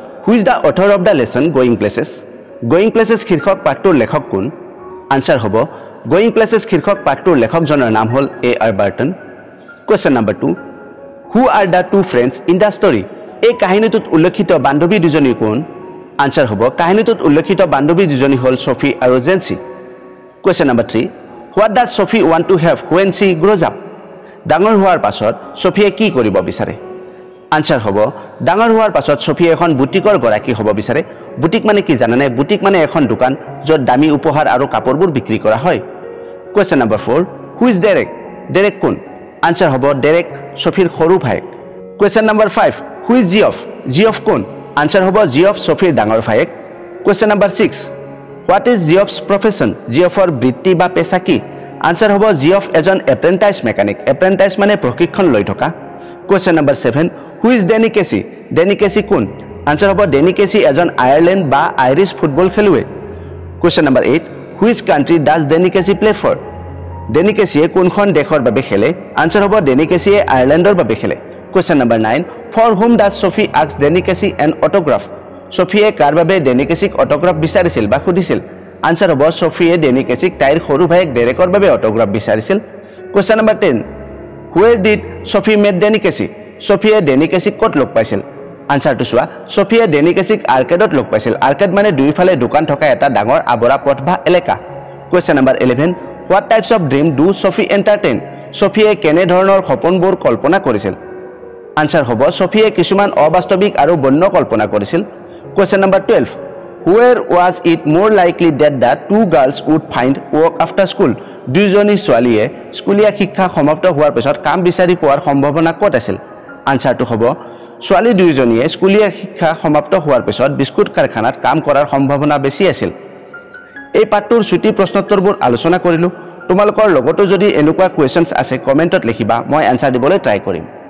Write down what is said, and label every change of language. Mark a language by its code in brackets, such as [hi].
[en] Who is the author of the lesson Going Places? [as] Going Places শীৰ্ষক পাঠটোৰ লেখক কোন? Answer হ'ব Going Places শীৰ্ষক পাঠটোৰ লেখকজনৰ নাম হ'ল A.R. Burton. [en] Question number 2. Who are the two friends in the story? [as] এই কাহিনীটোত উল্লেখিত বান্ধৱী দুজনী কোন? আনসাৰ হ'ব কাহিনীটোত উল্লেখিত বান্ধৱী দুজনী হ'ল ছফি আৰু জেন্সি। [en] Question number 3. What does Sophie want to have when she grows up? [as] ডাঙৰ হোৱাৰ পাছত ছফিয়ে কি কৰিব বিচাৰে? আনসাৰ হ'ব ডাঙৰ হোৱাৰ পাছত ছফিয়ে এখন বুটিকৰ গৰাকী হ'ব বিচাৰে। বুটিক মানে কি জানানে? বুটিক মানে এখন দোকান য'ত দামী উপহাৰ আৰু কাপোৰবোৰ বিক্ৰী কৰা হয়। [en] Question number 4. Who is Derek? [as] Derek কোন? আনসাৰ হ'ব ডেৰেক ছফিৰ সৰু ভায়েক। [en] Question number 5. Who is Geoff? [as] Geoff কোন? আনসাৰ হ'ব Geoff ছফিৰ ডাঙৰ ভায়েক। [en] Question number 6. What is Geoff's profession? [as] Geoffৰ বৃত্তি বা পেশা কি? আনসাৰ হ'ব Geoff এজন এপ্ৰেণ্টাইজ মেকানিক। এপ্ৰেণ্টাইজ মানে প্ৰশিক্ষণ লৈ থকা। [en] Question number 7. Who is Danny Casey? [as] Danny Casey কোন? আনসাৰ হ'ব Danny Casey এজন আয়াৰলেণ্ড বা আইৰিছ ফুটবল খেলুৱৈ। [en] Question number 8. Which country does Danny Casey play for? [as] Danny Casey কোনখন দেশৰ বাবে খেলে? আনসাৰ হ'ব Danny Casey আয়াৰলেণ্ডৰ বাবে খেলে। [en] Question number 9. For whom does Sophie ask Danny Casey an autograph? [as] ছফিয়ে কাৰ বাবে Danny Caseyক অটোগ্ৰাফ বিচাৰিছিল বা সুধিছিল? আনসাৰ হ'ব ছফিয়ে Danny Caseyক তাইৰ সৰু ভায়েক ডেৰেকৰ বাবে অটোগ্ৰাফ বিচাৰিছিল। [en] Question number 10. Where did Sophie meet Danny Casey? [as] ছফিয়ে Danny Caseyক ক'ত লগ পাইছিল? আনসাৰটো চোৱা, ছফিয়ে Danny Caseyক আৰ্কেডত লগ পাইছিল। আৰ্কেড মানে দুইফালে দোকান থকা এটা ডাঙৰ আৱৰা পথ বা এলেকা। [en] Question number 11. What types of dream do Sophie entertain? [as] ছফিয়ে কেনে ধৰণৰ সপোনবোৰ কল্পনা কৰিছিল? আনসাৰ হ'ব ছফিয়ে কিছুমান অবাস্তৱিক আৰু বন্য কল্পনা কৰিছিল। [en] Question number 12. Where was it more likely that the two girls would find work after school? [as] দুইজনী ছোৱালীয়ে স্কুলীয়া শিক্ষা সমাপ্ত হোৱাৰ পিছত কাম বিচাৰি পোৱাৰ সম্ভাৱনা ক'ত আছিল? আনসাৰটো হ'ব ছোৱালী দুইজনীয়ে স্কুলীয়া শিক্ষা সমাপ্ত হোৱাৰ পিছত বিস্কুট কাৰখানাত কাম কৰাৰ সম্ভাৱনা বেছি আছিল। এই পাঠটোৰ ছুটি প্ৰশ্নোত্তৰবোৰ আলোচনা কৰিলোঁ। তোমালোকৰ লগতো যদি এনেকুৱা কুৱেশ্যনছ আছে কমেণ্টত লিখিবা, মই এনসাৰ দিবলৈ ট্ৰাই কৰিম।